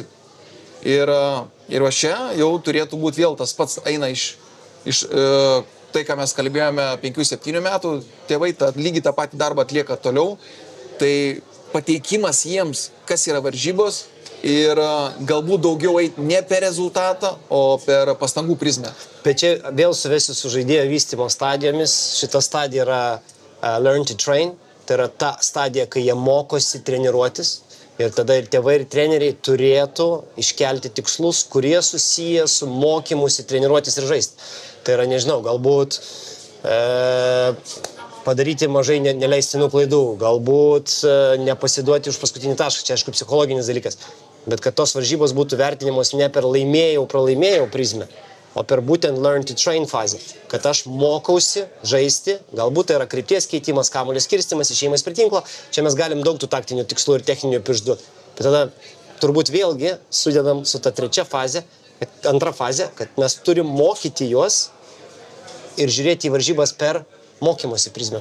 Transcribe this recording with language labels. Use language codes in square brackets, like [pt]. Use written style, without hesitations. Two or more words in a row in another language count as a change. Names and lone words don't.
[lt] Ir va čia jau turėtų būti vėl tas pats eina iš tai, ką mes kalbėjome 5-7 metų, tėvai lygiai tą patį darbą atlieka toliau, tai pateikimas jiems, kas yra varžybos ir galbūt daugiau eiti ne per rezultatą, o per pastangų prizmę. Bet čia vėl suvesiu su žaidėjo vystymo stadijomis. Šita stadija yra [en] learn to train, [lt] tai yra ta stadija, kai jie mokosi treniruotis. Ir tada ir tėvai, ir treneriai turėtų iškelti tikslus, kurie susiję su mokymusi treniruotis ir žaisti. Tai yra, nežinau, galbūt padaryti mažai neleistinų klaidų, galbūt nepasiduoti už paskutinį tašką, čia aišku psichologinis dalykas, bet kad tos varžybos būtų vertinimos ne per pralaimėjau prizmę, o per būtent [en] learn to train [lt] fazę, kad aš mokausi žaisti, galbūt tai yra krypties keitimas, kamuolio skirstymas, išėjimas prie tinklo, čia mes galim daug tų taktinių tikslų ir techninių išduoti, bet tada turbūt vėlgi sudedam su ta antra fazė, kad mes turim mokyti juos ir žiūrėti į varžybas per mokymosi prizmę.